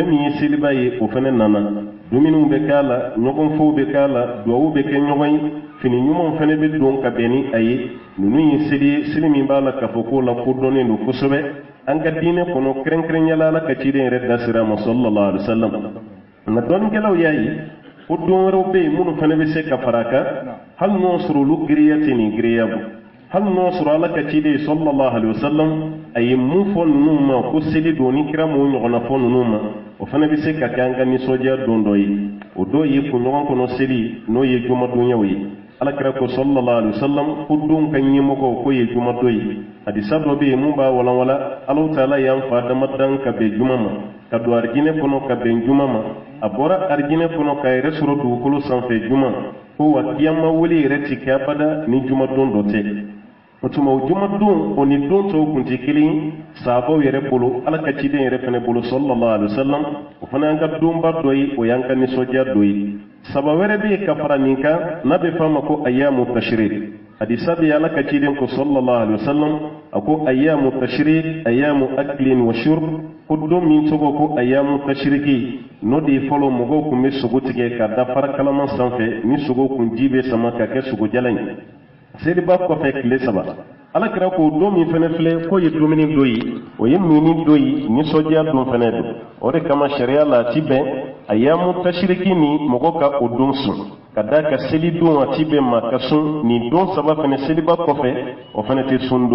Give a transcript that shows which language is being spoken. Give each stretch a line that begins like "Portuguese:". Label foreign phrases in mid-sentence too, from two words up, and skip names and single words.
Bambara: min ye seliba ye o fɛnɛ nana dumuniw bɛ k'a la ɲɔgɔnfɔw bɛ k'a la duwawu bɛ kɛ ɲɔgɔn ye fini ɲumanw fɛnɛ bɛ don ka bɛn ni a ye ninnu ye seli ye seli min b'a la k'a fɔ k'o la kodɔnnen don kosɛbɛ an ka diinɛ kɔnɔ kɛrɛnkɛrɛnyala ala ka ciden yɛrɛ da sira ma
Arabic: صلى الله عليه وسلم
Bambara: nka dɔnnikɛlaw y'a ye ko don wɛrɛw bɛ yen minnu fɛnɛ bɛ se ka fara a kan hali n'o sɔrɔ olu giriya tɛ nin giriya bɔ hali n'o sɔrɔ ala ka ciden
Arabic: صلى الله عليه وسلم
Bambara: a ye mun fɔ ninnu ma ko seli don ni kira m'o ɲɔgɔnna fɔ ninnu ma o fana bɛ se ka kɛ an ka nisɔndiya don dɔ ye o dɔ ye kunɲɔgɔn kɔnɔ seli n'o ye jumadonyaw ye alakira ko
Arabic: صلى الله عليه وسلم
Bambara: ko don ka ɲɛmɔgɔw k'o ye jumadon ye hadisa dɔ bɛ yen mun b'a walanwala
Arabic: الله تعالى
Bambara: y'an fa damadan ka bɛn juma ma ka don arijinɛ kɔnɔ ka bɛn juma ma a bɔra arijinɛ kɔnɔ k'a yɛrɛ sɔrɔ dugukolo sanfɛ juma ko wa kiyama wele yɛrɛ ti kɛ abada ni jumadon dɔ tɛ o tuma o jumadon o ni don tɔw kun tɛ kelen ye sahabaw yɛrɛ bolo ala ka ciden yɛrɛ fɛnɛ bolo
Arabic: صلى الله عليه وسلم
Bambara: o fana y'an ka donba dɔ ye o y'an ka nisɔndiya dɔ ye saba wɛrɛ bɛ yen ka fara nin kan n'a bɛ f'a ma ko
Arabic: أيام التشريق
Bambara: hadisa bɛ ala ka ciden ko
Arabic: صلى الله عليه وسلم
Bambara: a ko
Arabic: أيام التشريق أيام أكل وشرب
Bambara: ko don min cogo ko
Arabic: أيام التشريق
Bambara: no de fɔlɔ mɔgɔw kun bɛ sogo tigɛ ka da fara kalaman sanfɛ ni sogo kun ji bɛ sama ka kɛ sogo jalan ye seliba kɔfɛ tile 3 alakira ko don min fɛnɛ filɛ ko ye dumuni dɔ ye o ye mini dɔ ye nisɔndiya don fɛnɛ don o de kama sariya la a ti bɛn
Arabic: أيام التشريق
Bambara: ni mɔgɔ ka o don sun ka da ka seli don a ti bɛn ma ka sun nin don 3 fɛnɛ seliba kɔfɛ o fɛnɛ tɛ sun